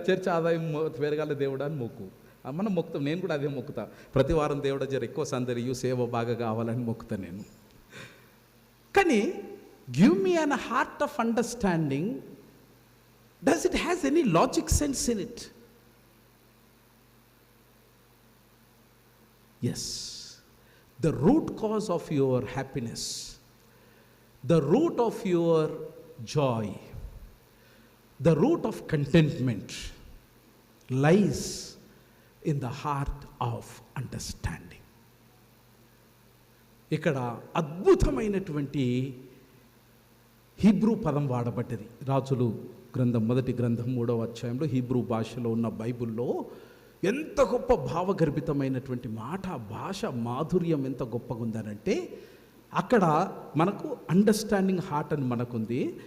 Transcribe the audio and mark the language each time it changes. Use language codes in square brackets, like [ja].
[te] చర్చ ఆదాయం పెరగాల దేవుడా అని మొక్కు, మనం మొక్కుతాం. నేను కూడా అదే మొక్కుతా. ప్రతి వారం దేవుడా జర ఎక్కువ సందరియు, సేవ బాగా కావాలని మొక్కుతా నేను. కానీ [en] Give me an heart of understanding, does it has any logic sense in it? Yes, the root cause of your happiness, the root of your joy, the root of contentment lies in the heart of understanding. [te] ఇక్కడ అద్భుతమైనటువంటి Hebrew పదం వాడబడ్డది. రాజులు గ్రంథం 1వ గ్రంథం 3వ అధ్యాయంలో Hebrew భాషలో ఉన్న బైబిల్లో ఎంత గొప్ప భావగర్భితమైనటువంటి మాట, భాష మాధుర్యం ఎంత గొప్పగా ఉందనంటే, అక్కడ మనకు అండర్స్టాండింగ్ హార్ట్ అని మనకుంది.